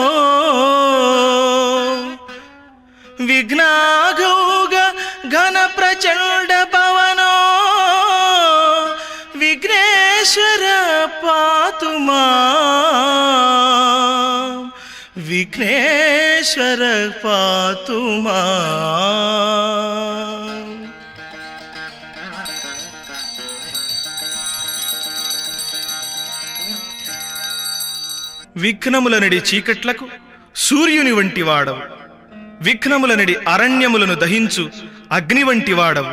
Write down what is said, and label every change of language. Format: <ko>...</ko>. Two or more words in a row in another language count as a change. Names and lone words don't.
<sa>विघ्नाघौघ घन प्रचंड पवनो विघ्नेश्वर पातु मां विघ्नेश्वर पातु मां</sa> <te>విఘ్నములనడి చీకట్లకు సూర్యుని వంటి వాడవు. విఘ్నములనడి అరణ్యములను దహించు అగ్ని వంటి వాడవు.</te>